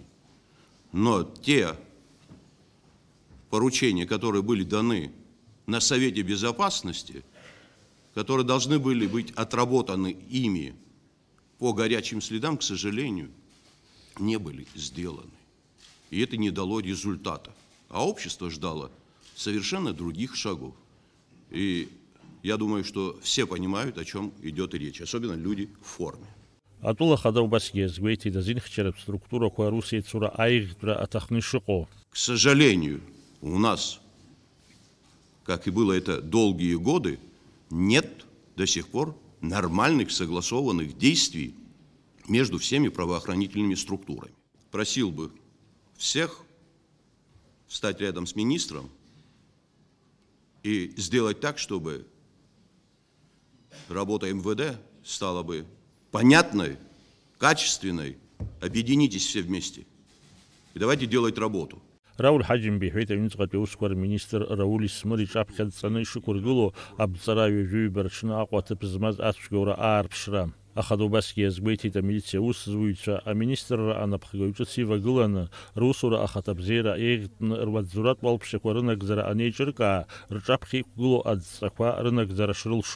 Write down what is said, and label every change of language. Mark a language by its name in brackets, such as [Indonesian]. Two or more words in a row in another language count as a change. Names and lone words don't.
[Russian] Но те поручения, которые были даны на Совете Безопасности, которые должны были быть отработаны ими по горячим следам, к сожалению, не были сделаны. И это не дало результата. А общество ждало совершенно других шагов. И я думаю, что все понимают, о чем идет речь, особенно люди в форме. [Abkhazian] Атула Ахада убас иазгәеиҭеит азинхьчаратә структурақәа рус еицура аиӷьтәра аҭахны ишыҟоу. [Russian] К сожалению, у нас, как и было это долгие годы, нет до сих пор нормальных согласованных действий между всеми правоохранительными структурами. Просил бы всех встать рядом с министром и сделать так, чтобы работа МВД стала бы понятной, качественной. Объединитесь все вместе и давайте делать работу. [Abkhazian] Рауль Ҳаџьымба иҳәеит аҩныҵҟатәи аусқәа рминистр Рауль Исмыр иҿаԥхьаӡҵаны ишықәыргыло абҵара ҩажәаҩба рҽны Аҟәа ҭыԥ змаз ацәгьоура аарԥшра. Ахада убасгьы иазгәеиҭеит амилициа аусзуҩцәа аминистрра анапхгаҩ ҿыц ивагыланы русура ахаҭабзиара еиӷьтны руаӡәӡәратә уалԥшьақәа рынагӡара анеиҿыркаа рҿаԥхьа иқәгылоу адҵақәа рынагӡара шрылшо.